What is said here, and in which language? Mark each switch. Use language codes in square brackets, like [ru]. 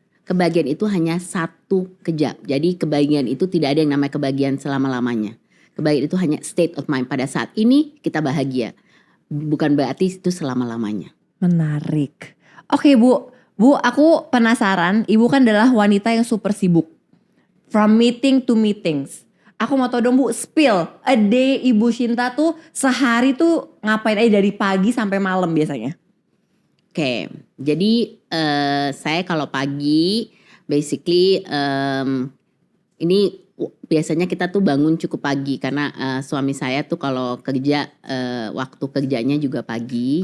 [id] Kebahagiaan itu hanya satu kejap. Jadi kebahagiaan itu tidak ada yang namanya kebahagiaan selama-lamanya. Kebahagiaan itu hanya [en] state of mind. [id] Pada saat ini kita bahagia. Bukan berarti itu selama-lamanya. Menarik. Oke Bu, aku penasaran. Ibu kan adalah wanita yang super sibuk. [en] From meeting to meetings. [id] Aku mau tahu dong Bu, [en] spill a day [id] Ibu Shinta tuh sehari tuh ngapain aja dari pagi sampai malam biasanya? Oke, jadi saya kalau pagi basically ini biasanya kita tuh bangun cukup pagi karena suami saya tuh kalau kerja waktu kerjanya juga pagi.